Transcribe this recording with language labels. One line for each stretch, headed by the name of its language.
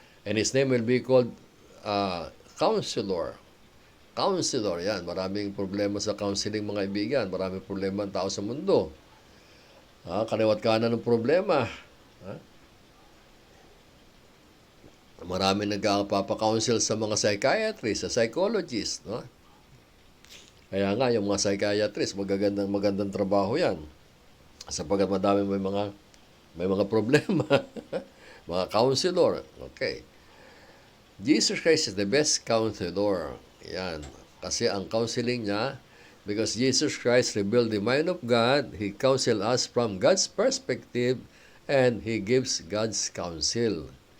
English: And His name will be called Counselor.
Filipino: Counselor, yan. Maraming problema sa counseling, mga kaibigan. Maraming problema ang tao sa mundo. Kaliwat kanan ng problema. Maraming nagpapa-counsel sa mga psychiatrists, sa psychologists. No? Kaya nga, yung mga psychiatrists, magandang trabaho yan. Sapagkat madami may mga problema. Mga counselor. Okay.
English: Jesus Christ is the best counselor.
Filipino: Yan. Kasi ang counseling niya,
English: because Jesus Christ revealed the mind of God, He counsel us from God's perspective, and He gives God's counsel.